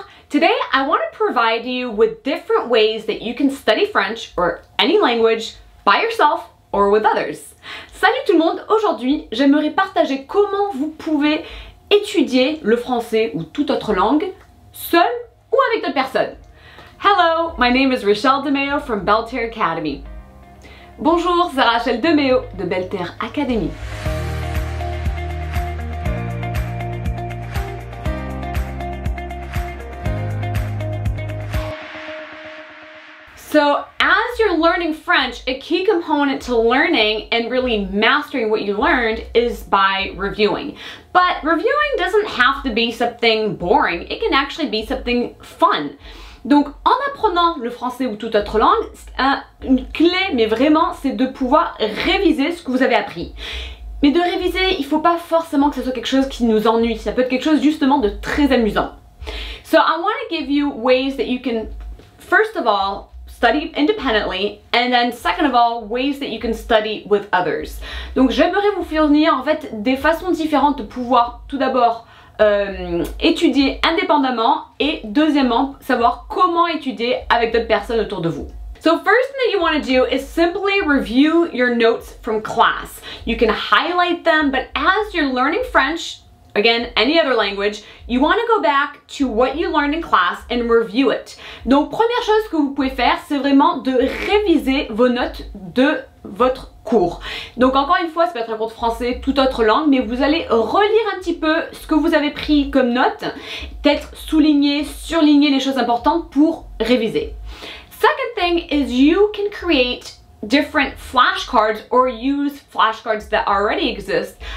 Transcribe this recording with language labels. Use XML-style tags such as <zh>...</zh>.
<en>Today, I want to provide you with different ways that you can study French or any language by yourself or with others.</en> <fr>Salut tout le monde, aujourd'hui, j'aimerais partager comment vous pouvez étudier le français ou toute autre langue seul ou avec d'autres personnes.</fr> <en>Hello, my name is Rachel DeMeo from Belter Academy.</en> <fr>Bonjour, c'est Rachel DeMeo de Belter Academy.</fr> <en>So as you're learning French, a key component to learning and really mastering what you learned is by reviewing. But reviewing doesn't have to be something boring, it can actually be something fun.</en> <fr>Donc en apprenant le français ou toute autre langue, une clé, mais vraiment, c'est de pouvoir réviser ce que vous avez appris. Mais de réviser, il ne faut pas forcément que ce soit quelque chose qui nous ennuie, ça peut être quelque chose justement de très amusant.</fr> <en>So I want to give you ways that you can, first of all, study independently, and then second of all, ways that you can study with others.</en> <fr>Donc j'aimerais vous fournir en fait des façons différentes de pouvoir tout d'abord étudier indépendamment et deuxièmement savoir comment étudier avec d'autres personnes autour de vous.</fr> <en>So first thing that you want to do is simply review your notes from class. You can highlight them, but as you're learning French, again, any other language, you want to go back to what you learned in class and review it.</en> <fr>Donc, première chose que vous pouvez faire, c'est vraiment de réviser vos notes de votre cours. Donc, encore une fois, ça peut être un cours de français, toute autre langue, mais vous allez relire un petit peu ce que vous avez pris comme notes, peut-être souligner, surligner les choses importantes pour réviser.</fr> <en>Second thing is you can create different flashcards or use flashcards that already exist.</en>